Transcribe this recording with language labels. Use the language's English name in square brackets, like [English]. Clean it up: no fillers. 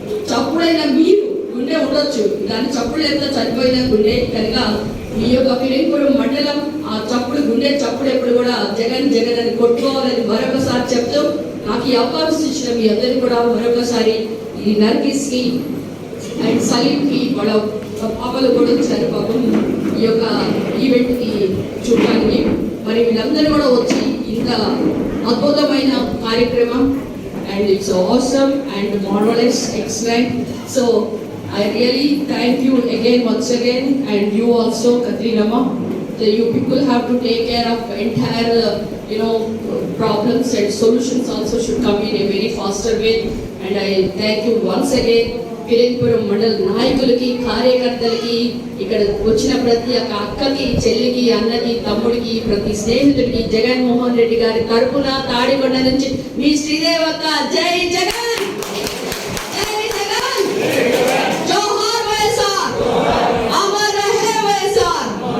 [Telugu] చప్పుడైన మీరు గుండె ఉండొచ్చు, దాని చప్పుడు ఎంత చనిపోయిన గుండె కనుక ఈ యొక్క ఫిరంగిపురం మండలం ఆ చప్పుడు గుండె చప్పుడు ఎప్పుడు కూడా జగన్ జగన్ అని కొట్టుకోవాలని మరొకసారి చెప్తూ నాకు ఈ అవకాశం ఇచ్చిన మీ అందరికీ కూడా మరొకసారి ఈ నర్గిస్కి అండ్ సలీంకి వాళ్ళ పాపలు కూడా వచ్చారు పాపం ఈ యొక్క ఈవెంట్కి చూడడానికి. మరి వీళ్ళందరూ కూడా వచ్చి ఇంత అద్భుతమైన కార్యక్రమం and it's awesome and marvellous excellent. [English] So I really thank you again once again and you also Katrinamma. So you people have to take care of entire problems and solutions also should come in a very faster way and I thank you once again. [Telugu] Phirangipuram మండల నాయకులకి కార్యకర్తలకి ఇక్కడ వచ్చిన ప్రతి ఒక్క అక్కకి చెల్లికి అన్నకి తమ్ముడికి ప్రతి స్నేహితుడికి జగన్మోహన్ రెడ్డి గారి తరపున తాడికొండ నుంచి మీ శ్రీదేవక్క జై జగన్, జై జగన్, జోహార్ వైఎస్ఆర్, అమర్ రహే వైఎస్ఆర్.